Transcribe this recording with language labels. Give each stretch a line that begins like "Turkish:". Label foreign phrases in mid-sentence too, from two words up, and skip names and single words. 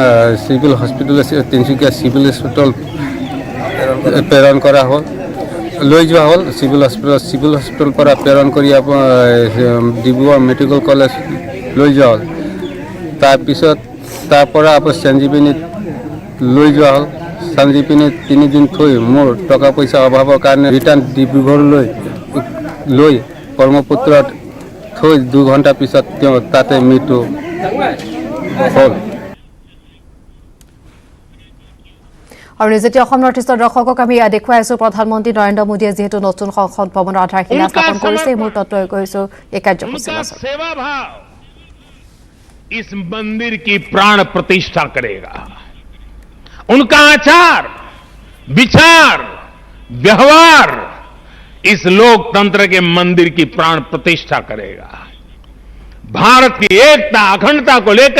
Assamese: চিভিল হস্পিটেল তিনিচুকীয়া চিভিল হস্পিটেল প্ৰেৰণ কৰা হ'ল লৈ যোৱা হ'ল চিভিল হস্পিটেল পৰা প্ৰেৰণ কৰি ডিব্ৰুগড় মেডিকেল কলেজ লৈ যোৱা হ'ল তাৰপিছত তাৰ পৰা সঞ্জীৱনীত লৈ যোৱা হ'ল সঞ্জীৱনীত 3 দিন থৈ মোৰ টকা পইচা অভাৱৰ কাৰণে ৰিটাৰ্ণ ডিব্ৰুগড়লৈ লৈ কৰ্মপুত্ৰত থৈ 2 ঘণ্টা পিছত তাতে মৃত্যু হ'ল আৰু যেতিয়া অসম নৰ্থ-ইষ্টৰ দৰ্শকক আমি দেখুৱাই আছো প্ৰধানমন্ত্ৰী নৰেন্দ্ৰ মোদীয়ে যেহেতু নতুন সংসদ ভৱনৰ আধাৰশিলা স্থাপন কৰিছে এই মুহূৰ্তত তৈ কৰিছো এই কাৰ্যসূচী
Hindi: सेवा भाव इस मंदिर की प्राण प्रतिष्ठा करेगा उनका आचार विचार व्यवहार इस लोकतंत्र के मंदिर की प्राण प्रतिष्ठा करेगा भारत की एकता अखंडता को लेकर